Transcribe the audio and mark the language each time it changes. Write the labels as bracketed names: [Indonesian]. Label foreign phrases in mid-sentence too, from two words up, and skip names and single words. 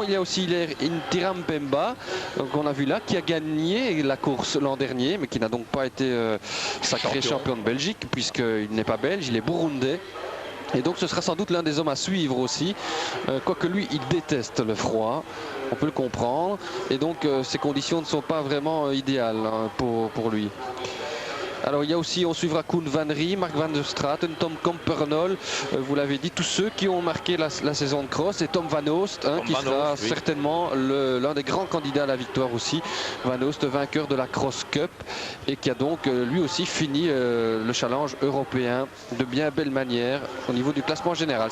[French] Il y a aussi Intiram Pemba, qu'on a vu là, qui a gagné la course l'an dernier, mais qui n'a donc pas été sacré champion de Belgique, puisqu'il n'est pas belge, il est burundais. Et donc ce sera sans doute l'un des hommes à suivre aussi, quoique lui il déteste le froid, on peut le comprendre, et donc ces conditions ne sont pas vraiment idéales hein, pour lui. Alors il y a aussi, on suivra Koen Van Rie, Mark van der Straten, Tom Compernol, vous l'avez dit, tous ceux qui ont marqué la saison de cross, et Tom Van Oost, hein, qui sera certainement l'un des grands candidats à la victoire aussi. Van Oost, vainqueur de la Cross Cup, et qui a donc lui aussi fini le challenge européen de bien belle manière au niveau du classement général.